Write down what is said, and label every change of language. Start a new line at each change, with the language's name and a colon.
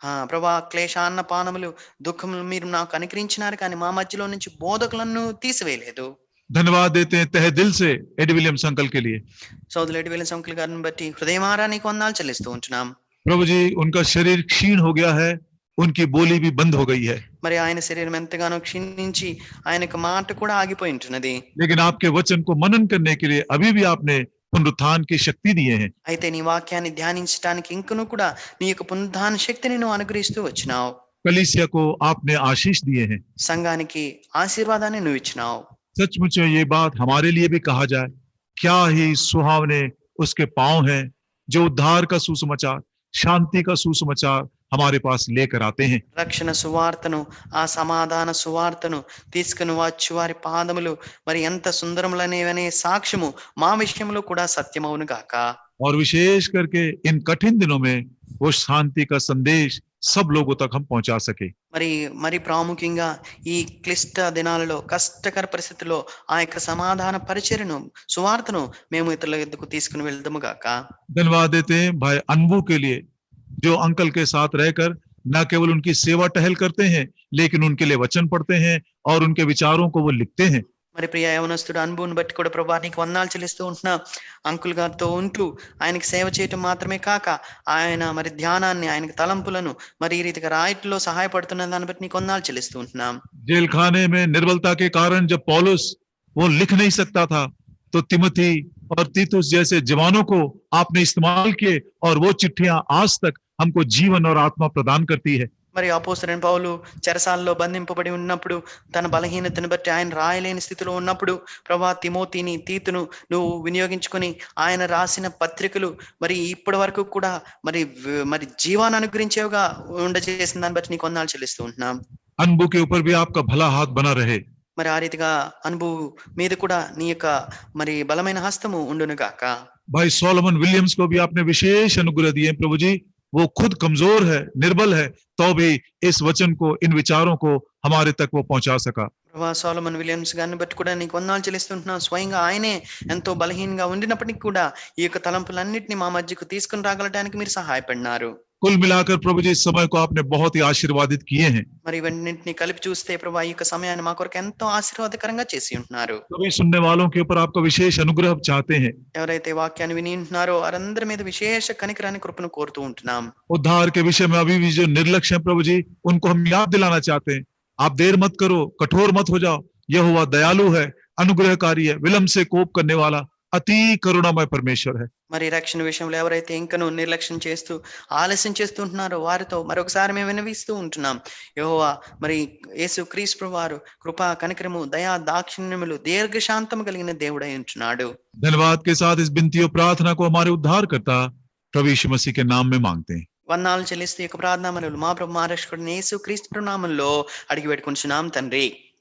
Telugu: ప్రభా క్లేశాన్న పానములు దుఃఖములు మీరు నాకు అనుగ్రహించినారు, కానీ మా మధ్యలో నుంచి బోధకులను తీసివేయలేదు.
Hindi: धन्यवाद देते हैं तहे दिल से एडी विलियम्स अंकल के लिए।
Telugu: సోదరులు ఎడి విలియమ్స్ అంకుల్ గారిని బట్టి హృదయమారా నీకు వందనాలు చెల్లిస్తూ ఉంటున్నాం.
Hindi: प्रभु जी, उनका शरीर क्षीण हो गया है, उनकी बोली भी बंद हो गई है,
Telugu: మరి ఆయన శరీరం ఎంతగానో క్షీణించి ఆయనకు మాట కూడా ఆగిపోయి ఉంటున్నది.
Hindi: लेकिन आपके वचन को मनन करने के लिए अभी भी आपने पुनरुत्थान की शक्ति दिए हैं।
Telugu: అయితే నీ వాక్యాన్ని ధ్యానించడానికి ఇంకను కూడా నీ యొక్క పునరుద్ధాన శక్తిని నువ్వు అనుగ్రహిస్తూ వచ్చినావు.
Hindi: कलीसिया को आपने आशीष दिए हैं।
Telugu: సంఘానికి ఆశీర్వాదాన్ని నువ్వు ఇచ్చినావు.
Hindi: सचमुच में ये बात हमारे लिए भी कहा जाए, क्या ही सुहावने उसके पांव हैं जो उद्धार का सुसमाचार, शांति का सुसमाचार हमारे पास लेकर आते हैं।
Telugu: రక్షణ సువార్తను, ఆ సమాధాన సువార్తను తీసుకుని వచ్చు వారి పాదములు మరి ఎంత సుందరములనేవనే సాక్ష్యము మా విషయంలో కూడా సత్యమవును గాక.
Hindi: और विशेष करके इन कठिन दिनों में वो शांति का संदेश सब लोगों तक हम पहुंचा सके।
Telugu: మరి ప్రాముఖ్యంగా ఈ క్లిష్ట దినాలలో, కష్టకర పరిస్థితుల్లో ఆ యొక్క సమాధాన పరిచర్యను, సువార్తను మేము ఇతరుల ఎద్దుకు తీసుకుని వెళ్దాము గాక.
Hindi: धन्यवाद देते हैं भाई अनबू के लिए, जो अंकल के साथ रहकर न केवल उनकी सेवा टहल करते हैं, लेकिन उनके लिए वचन पढ़ते हैं और उनके विचारों को वो लिखते हैं।
Telugu: మరి ప్రియ యవనస్తుడు అనుభవం బట్టి కూడా ప్రభా నీకు వందనాలు చెల్లిస్తూ ఉంటున్నా. అంకుల్ గారితో ఉంటూ ఆయనకి సేవ చేయటం మాత్రమే కాక ఆయన మరి ధ్యానాన్ని, ఆయనకి తలంపులను మరి ఈ రీతిగా రాయట్లో సహాయపడుతున్న దాన్ని బట్టి నీకు వందనాలు చెల్లిస్తూ ఉంటున్నాం.
Hindi: जेल खाने में निर्बलता के कारण जब पौलुस वो लिख नहीं सकता था, तो तिमोथी और तीतुस जैसे जवानों को आपने इस्तेमाल किए और वो चिट्ठियां आज तक हमको जीवन और आत्मा प्रदान करती है।
Telugu: మరి అపోస్తలుడైన పౌలు చెరసాలలో బంధింపబడి ఉన్నప్పుడు, తన బలహీనతను బట్టి ఆయన రాయలేని స్థితిలో ఉన్నప్పుడు ప్రభా తిమోతిని, తీతును నువ్వు వినియోగించుకొని ఆయన రాసిన పత్రికలు మరి ఇప్పటి వరకు కూడా మరి జీవాన్ని అనుగ్రహించేవిగా ఉండజేసిన దాన్ని బట్టి నీకు వందనాలు చెల్లిస్తూ ఉంటున్నాం.
Hindi: अनबू के ऊपर भी आपका भला हाथ बना रहे।
Telugu: మరి ఆ రీతిగా అనుభవం మీద కూడా నీ యొక్క మరి బలమైన హస్తము ఉండును గాక.
Hindi: भाई सोलोमन विलियम्स को भी आपने विशेष अनुग्रह दिए प्रभु जी। वो खुद कमजोर है, निर्बल है, तो भी इस वचन को, इन विचारों को हमारे तक वो पहुंचा सका।
Telugu: ప్రభా సోలమన్ విలియమ్స్ గారిని బట్టి కూడా నీకు వందనాలు చెల్లిస్తుంటున్నాం. స్వయంగా ఆయనే ఎంతో బలహీనంగా ఉండినప్పటికీ కూడా ఈ యొక్క తలంపులన్నింటినీ మా మధ్యకు తీసుకుని రాగలడానికి మీరు సహాయపడినారు.
Hindi: कुल मिलाकर प्रभु जी इस समय को आपने बहुत ही आशीर्वादित किए हैं।
Telugu: మరి ఇవన్నింటినీ కలిపి చూస్తే ప్రభా ఈ యొక్క సమయాన్ని మా కొరకు ఎంతో ఆశీర్వాదకరంగా చేసి ఉంటున్నారు.
Hindi: सभी सुनने वालों के ऊपर आपका विशेष अनुग्रह चाहते हैं।
Telugu: ఎవరైతే వాక్యాన్ని విని ఉంటున్నారో వారందరి మీద విశేష కనికరాన్ని, కృపను కోరుతూ ఉంటున్నాం.
Hindi: उद्धार के विषय में अभी भी जो निर्लक्ष्य है प्रभु जी, उनको हम याद दिलाना चाहते हैं। आप देर मत करो, कठोर मत हो जाओ। यहोवा दयालु है, अनुग्रहकारी है, विलंब से कोप करने वाला अति करुणामय परमेश्वर है।
Telugu: మరి రక్షణ విషయంలో ఎవరైతే ఇంకనూ నిర్లక్ష్యం చేస్తూ ఆలస్యం చేస్తుంటున్నారో వారితో మరొకసారి మేము వినవిస్తూ ఉంటున్నాం. యెహోవా మరి యేసు క్రీస్తు వారు కృపా, కనికరము, దయా, దాక్షిణ్యములు, దీర్ఘశాంతము కలిగిన దేవుడై ఉంటున్నాడు.
Hindi: धन्यवाद के साथ इस विनती और प्रार्थना को हमारे उद्धारकर्ता प्रभु यीशु मसीह के नाम में मांगते हैं।
Telugu: వందనాలు చెల్లిస్తూ ఈ యొక్క ప్రార్థన మనవులు మా ప్రభు, మా రక్షకుడైన యేసు క్రీస్తు నామములో అడిగి పెట్టుకుంటున్నాం తండ్రి.